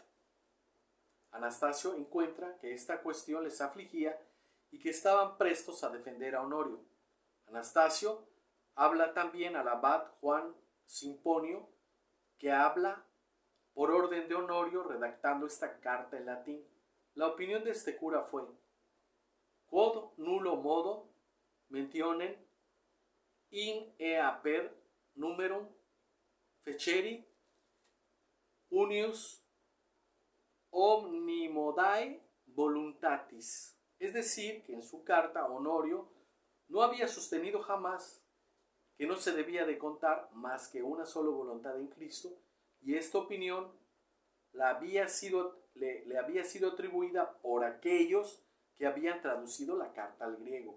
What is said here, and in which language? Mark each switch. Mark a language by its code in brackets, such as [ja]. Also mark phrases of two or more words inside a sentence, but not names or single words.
[es] Anastasio encuentra que esta cuestión les afligía y que estaban prestos a defender a Honorio. Anastasio habla también al abad Juan Simponio, que habla por orden de Honorio redactando esta carta en latín. La opinión de este cura fue: [la] quod nullo modo mentionem in ea per numerum fecerit unius omnimodae voluntatis. [es] Es decir, que en su carta Honorio no había sostenido jamás que no se debía de contar más que una sola voluntad en Cristo, y esta opinión le había sido atribuida por aquellos que habían traducido la carta al griego.